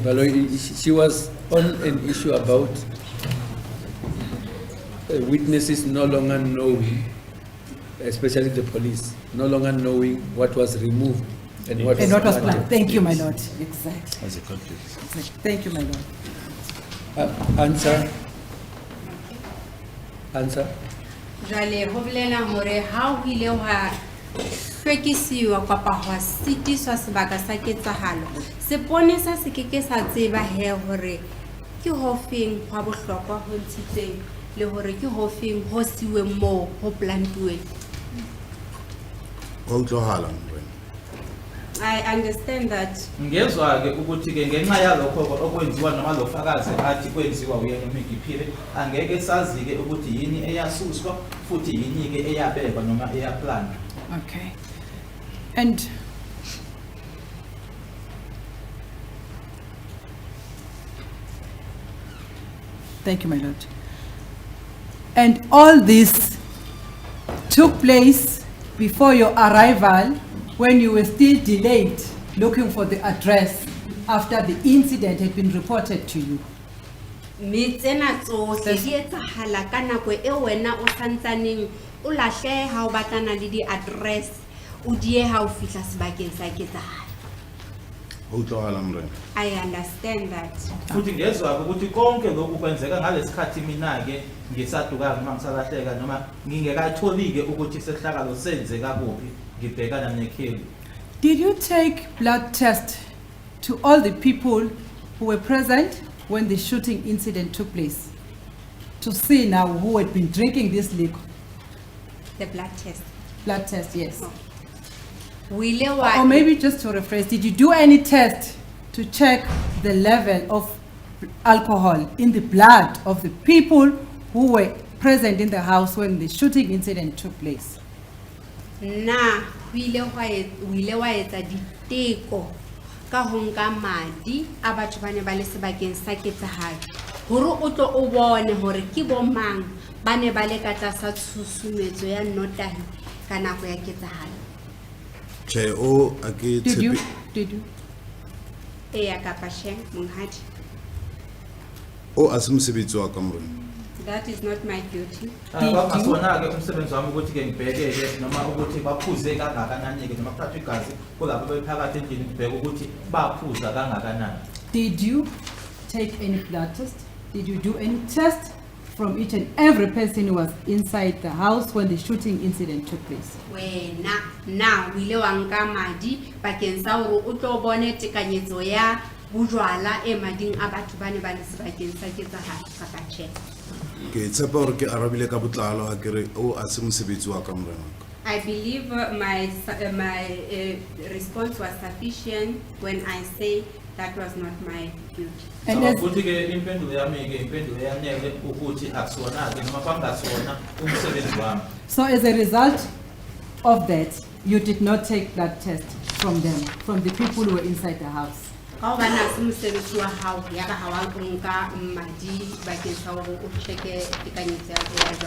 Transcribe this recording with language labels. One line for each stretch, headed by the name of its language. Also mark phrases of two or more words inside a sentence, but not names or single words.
English: Baloyi, she was on an issue about witnesses no longer knowing, especially the police, no longer knowing what was removed and what And what was planted. planned. Thank you, my lord. Exactly. As a conflict. Thank you, my lord. Answer. Answer.
Southern Sotho: Jwale ho bolela hore ha ho ile ha hlwekisiwa kapa hwa sitiswa sebaka sa ketsahalo seponesa se keke sa tseba he hore ke ho feng hwa bohlokwa ho ntshitseng le hore ke ho feng ho siwe mo ho plantuwe. Ho utlwahala morena.
English: I understand that.
Zulu: Ngezwa ke ukuthi ke ngenxa yalokho okwenziwa noma lo fakazi athi kwenziwa uyena uMigiphile angeke sazi ke ukuthi yini eyasuswa futhi yini ke eyabekwa noma eyaplanwa.
English: Okay. And thank you, my lord. And all this took place before your arrival when you were still delayed looking for the address after the incident had been reported to you.
Southern Sotho: Mitsena tsohle di etsahala ka nako e wena o santsaneng o lahleha ha o batlana le di address o die ha o fihla sebakeng sa ketsahalo. Ho utlwahala morena.
English: I understand that.
Zulu: Futhi ngezwa ukuthi konke lokhu kwenzeka ngalesikhathi mina ke ngisaduka noma ngisalahleka noma ngingekatholi ke ukuthi sehlakalo senzeka kuphi ngibhekana nekheli.
English: Did you take blood test to all the people who were present when the shooting incident took place to see now who had been drinking this liquor? The blood test. Blood test, yes. Oh. Or maybe just to rephrase, did you do any test to check the level of alcohol in the blood of the people who were present in the house when the shooting incident took place?
Southern Sotho: Na wile wa etsa diteko ka ho nka madi a batho ba ne ba le sebakeng sa ketsahalo hore o tlo o bone hore ke bo mang ba ne ba le ka tlasa tshusumetso ya notahi ka nako ya ketsahalo. Che o a ke
English: Did you?
Southern Sotho: tshepe
English: Did you?
Southern Sotho: Eya kapa she monghadi. o a se mosebetsi wa ka morena.
English: That is not my duty.
Zulu: Kwamasona ke umsebenzi wami ukuthi ke ngibheke ke noma ukuthi baphuze kangakanani ke noma kuthathwa igazi kulabo bephakathi endlini ngibheke ukuthi baphuza kangakanani.
English: Did you take any blood test? Did you do any test from each and every person who was inside the house when the shooting incident took place?
Southern Sotho: Wena na o ile wa nka madi bakeng sa hore o tlo bone tekanyetso ya bojwala e mading a batho ba ne ba le sebakeng sa ketsahalo kapa tjhe? Ke tshepa hore ke arabile ka botlalo ha ke re o a se mosebetsi wa ka morenaka.
English: I believe my response was sufficient when I say that was not my duty. And as-
Zulu: Futhi ke impendulo yami ke impendulo yanele ukuthi akusona ke noma kwangasona umsebenzi wami.
English: So as a result of that, you did not take blood test from them, from the people who were inside the house?
Southern Sotho: Ka ba na se mosebetsi wa hao ya ba ha wa nka madi bakeng sa hore o checke tekanyetso ya bojwala?